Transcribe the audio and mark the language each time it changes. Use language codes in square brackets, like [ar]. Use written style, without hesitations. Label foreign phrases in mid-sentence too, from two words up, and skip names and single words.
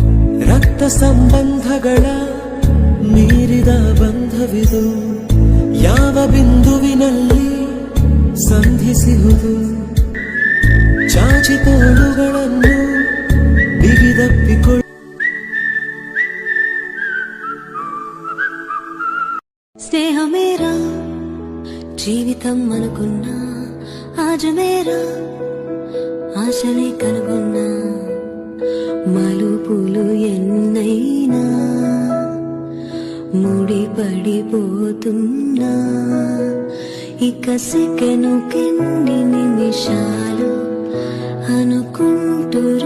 [kn] ರಕ್ತ ಸಂಬಂಧಗಳ ಮೀರಿದ ಬಂಧವಿದು, ಯಾವ ಬಿಂದುವಿನಲ್ಲಿ ಸಂಧಿಸಿಹುದು, ಚಾಚಿ ತೋಳುಗಳನ್ನು ಬಿಗಿದಪ್ಪಿಕೊಳ್ಳ. [te] స్నేహమేరా జీవితం అనుకున్నా, ఆజమేరా ఆశనే కనుగొన్నా, మలుపులు ఎన్నైనా ముడిపడిపోతున్నా, ఇక సెకను కెన్ని నిమిషాలు అనుకుంటురు.